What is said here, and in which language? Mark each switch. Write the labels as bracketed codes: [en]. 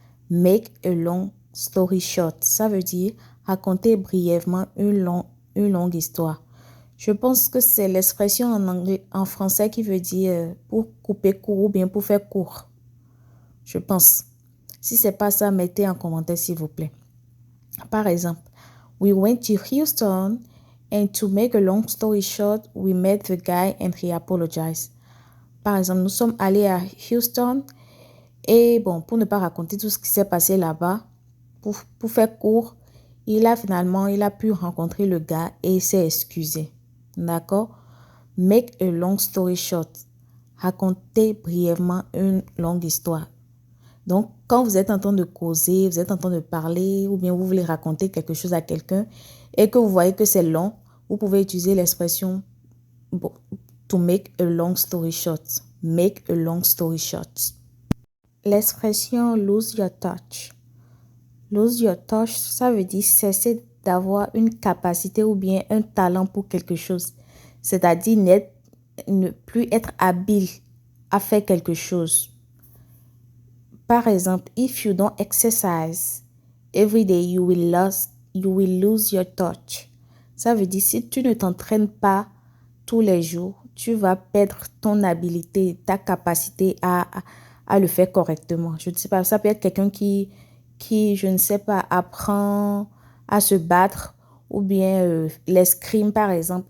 [en] Make a long story short, [fr] ça veut dire raconter brièvement une longue histoire. Je pense que c'est l'expression en français qui veut dire pour couper court ou bien pour faire court. Je pense. Si c'est pas ça, mettez en commentaire s'il vous plaît. Par exemple, [en] we went to Houston and to make a long story short, we met the guy and he apologized. [fr] Par exemple, nous sommes allés à Houston et bon, pour ne pas raconter tout ce qui s'est passé là-bas, pour faire court, il a pu rencontrer le gars et il s'est excusé. D'accord? [en] Make a long story short. [fr] Raconter brièvement une longue histoire. Donc, quand vous êtes en train de causer, vous êtes en train de parler ou bien vous voulez raconter quelque chose à quelqu'un et que vous voyez que c'est long, vous pouvez utiliser l'expression [en] to make a long story short. Make a long story short. L'expression lose your touch. Lose your touch, [fr] ça veut dire cesser d'avoir une capacité ou bien un talent pour quelque chose. C'est-à-dire ne plus être habile à faire quelque chose. Par exemple, [en] if you don't exercise every day, you will lose your touch. [fr] Ça veut dire si tu ne t'entraînes pas tous les jours, tu vas perdre ton habilité, ta capacité à le faire correctement. Je ne sais pas, ça peut être quelqu'un qui, je ne sais pas, apprend à se battre ou bien l'escrime par exemple.